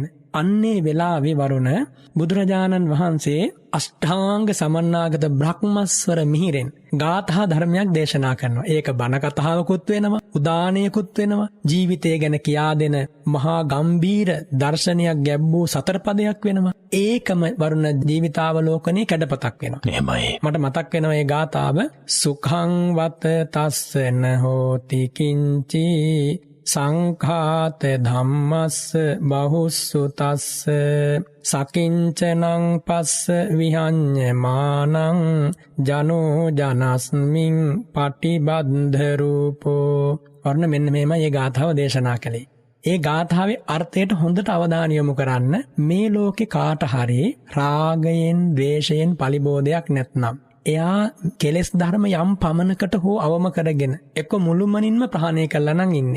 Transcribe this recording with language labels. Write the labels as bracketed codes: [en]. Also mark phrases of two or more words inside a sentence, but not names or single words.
[si] අන්නේ වෙලාවේ වරුණ බුදුරජාණන් වහන්සේ අෂ්ටාංග සමන්නාගත බ්‍රහ්මස්වර මිහිරෙන් ගාථා ධර්මයක් දේශනා කරනවා. ඒක බණ කතාවකුත් වෙනවා, උදානයකුත් වෙනවා, ජීවිතය ගැන කියා දෙන මහා ගම්බීර දර්ශනයක් ගැබ්බූ සතර පදයක් වෙනවා. ඒකම වරුණ ජීවිතාවලෝකනේ කැඩපතක් වෙනවා. එහෙමයි. මට මතක් වෙනවා මේ ගාථාව [pi] සුඛං වත තස්සන හෝති කිංචි සංඛාත ධම්මස්ස බහුස්සු තස්ස සකින්චනං පස්ස විහඤ්ඤමානං ජනෝ ජනස්මින් පටිබද්ධ රූපෝ. [si] වර්ණ මෙන්න මේම මේ ගාථාව දේශනා කළේ. ඒ ගාථාවේ අර්ථයට හොඳට අවධානය යොමු කරන්න. මේ ලෝකේ කාට හරි රාගයෙන් ද්වේෂයෙන් පලිබෝධයක් නැත්නම් එයා කෙලෙස් ධර්ම යම් පමණකට හෝ අවම කරගෙන එක්ක මුළුමනින්ම ප්‍රහාණය කළා නම් ඉන්නේ.